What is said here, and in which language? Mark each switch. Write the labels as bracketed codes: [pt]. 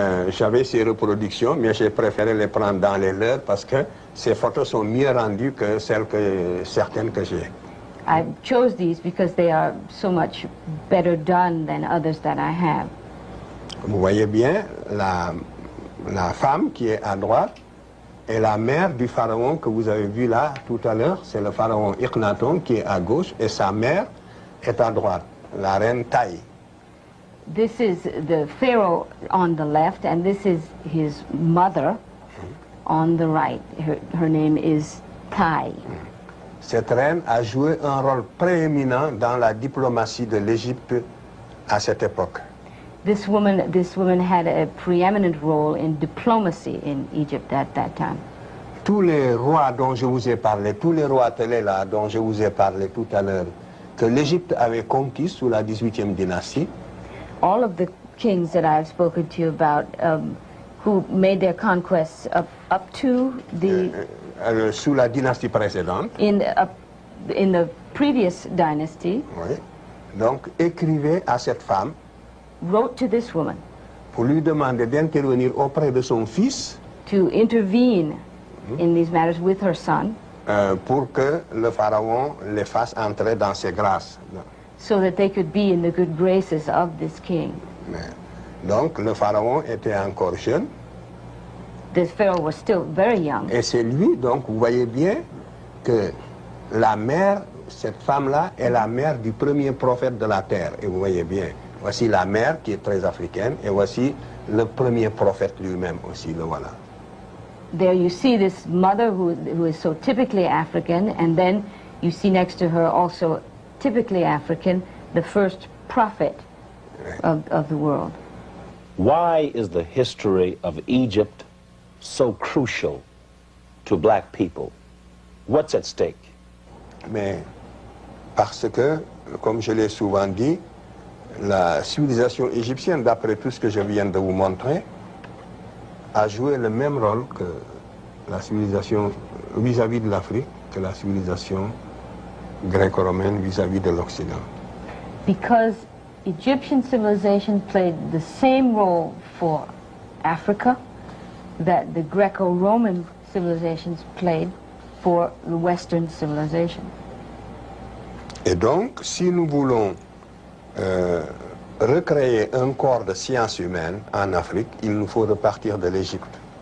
[fr] J'avais ces reproductions, mais j'ai préféré les prendre dans les leurs parce que ces photos sont mieux rendues que certaines que j'ai. [en] I chose these because they are so much better done than others that I have. [fr] Vous voyez bien, la femme qui est à droite est la mère du pharaon que vous avez vu là tout à l'heure. C'est le pharaon Akhenaton qui est à gauche et sa mère est à droite, la reine Taï. [en] This is the pharaoh on the left, and this is his mother on the right. Her name is Tai. [fr] Cette reine a joué un rôle prééminent dans la diplomatie de l'Égypte à cette époque. [en] This woman had a preeminent role in diplomacy in Egypt at that time. [fr] Tous les rois dont je vous ai parlé, tous les rois télé là dont je vous ai parlé tout à l'heure, que l'Égypte avait conquis sous la 18e dynastie, [en] All of the kings that I've spoken to you about, who made their conquests up to the [fr] sous la dynastie précédente, [en] in the previous dynasty, [fr] oui, donc écrivaient à cette femme [en] wrote to this woman [fr] pour lui demander d'intervenir auprès de son fils [en] to intervene in these matters with her son, [fr] pour que le pharaon les fasse entrer dans ses grâces. [en] so that they could be in the good graces of this king. [fr] Donc le pharaon était encore jeune [en] This pharaoh was still very young. [fr] et c'est lui, donc vous voyez bien que la mère, cette femme-là est la mère du premier prophète de la terre. Et vous voyez bien, voici la mère qui est très africaine et voici le premier prophète lui-même aussi, le voilà. [en] There you see this mother who is so typically African, and then you see next to her also typically African, the first prophet of the world. Why is the history of Egypt so crucial to black people? What's at stake? [fr] Mais parce que, comme je l'ai souvent dit, la civilisation égyptienne, d'après tout ce que je viens de vous montrer, a joué le même rôle que la civilisation vis-à-vis de l'Afrique, que la civilisation gréco-romaine vis-à-vis de l'Occident. [en] Because Egyptian civilization played the same role for Africa that the Greco-Roman civilizations played for the Western civilization. [fr] Et donc, si nous voulons recréer un corps de sciences humaines en Afrique, il nous faut repartir de l'Égypte.